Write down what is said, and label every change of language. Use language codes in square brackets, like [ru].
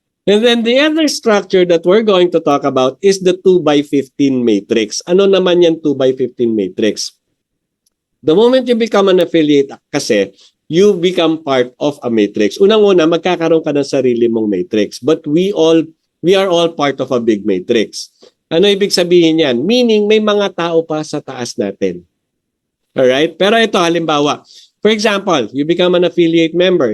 [en] And then the other structure that we're going to talk about is the 2x15 matrix. [tl] Ano naman yan [en] 2x15 matrix? The moment you become an affiliate kasi, you become part of a matrix. [tl] Unang-una, magkakaroon ka ng sarili mong matrix. [en] But we are all part of a big matrix. [tl] Ano ibig sabihin yan? Meaning, may mga tao pa sa taas natin. [en] Alright? [tl] Pero ito, halimbawa, [en] for example, you become an affiliate member.